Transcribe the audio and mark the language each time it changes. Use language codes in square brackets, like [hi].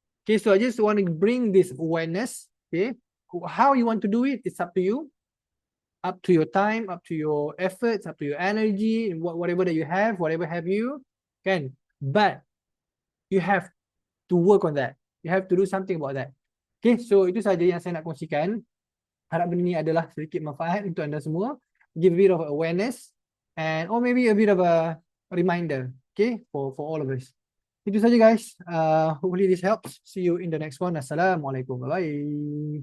[en] Okay, so I just want to bring this awareness. Okay, how you want to do it, it's up to you, up to your time, up to your efforts, up to your energy, whatever that you have, whatever have you can, but you have to work on that, you have to do something about that [ms] Okay, so itu saja yang saya nak kongsikan. Harap benda ni adalah sedikit manfaat untuk anda semua. [en] Give a bit of awareness and or maybe a bit of a reminder, okay, for all of us. [ms] Itu saja [en] guys. Hopefully this helps. See you in the next one. Assalamualaikum. Bye bye.